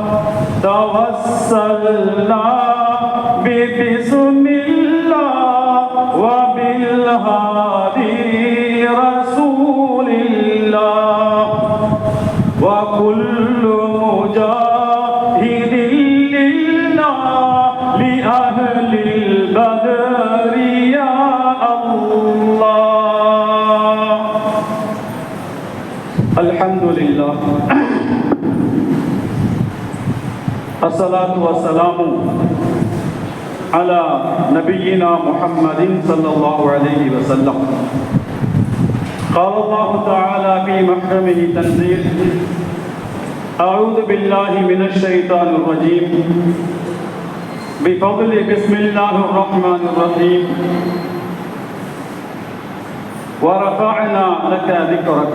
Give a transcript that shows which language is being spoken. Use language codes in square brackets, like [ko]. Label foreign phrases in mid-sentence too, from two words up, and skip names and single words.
[ar] توسلنا ببسم الله وبالهادي رسول الله وكل مجاهد لله بأهل بدر يا الله. الحمد لله. الصلاة والسلام على نبينا محمد صلى الله عليه وسلم. قال الله تعالى في محكمه تنزيل: أعوذ بالله من الشيطان الرجيم بفضل بسم الله الرحمن الرحيم ورفعنا لك ذكرك.